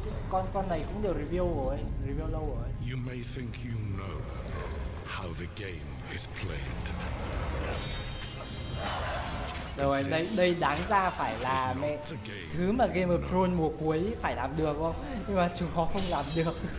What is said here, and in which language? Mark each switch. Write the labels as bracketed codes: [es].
[vi] Con này cũng đều review lâu rồi. [en] You may think you know how the game is played. [vi] Rồi đây đáng ra phải là thứ mà Game of Thrones mùa cuối phải làm được không? Nhưng mà chúng nó không làm được.